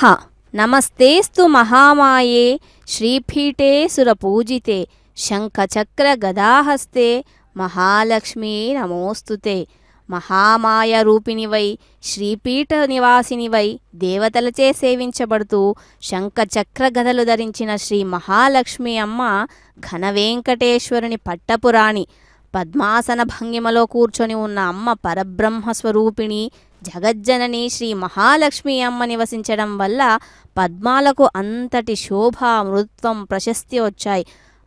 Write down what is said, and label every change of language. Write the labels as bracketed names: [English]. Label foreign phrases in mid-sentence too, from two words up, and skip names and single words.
[Sanskrit] नमस्तेस्तु महामाये श्रीपीठे सुरपूजिते शंखचक्र गदाहस्ते महालक्ष्मी नमोस्तुते. [Telugu] మహామాయ రూపిణివై శ్రీపీఠ నివాసినివై దేవతలచే సేవించబడుతూ శంఖ చక్ర గదలు ధరించిన శ్రీ మహాలక్ష్మి అమ్మ ఘన వెంకటేశ్వరుని పట్టపురాణి. పద్మాసన భంగిమలో కూర్చొని ఉన్న అమ్మ పరబ్రహ్మ స్వరూపిణి జగజ్జనని శ్రీ మహాలక్ష్మి అమ్మ నివసించడం వల్ల పద్మాలకు అంతటి శోభ మృత్వం ప్రశస్తి వచ్చాయి.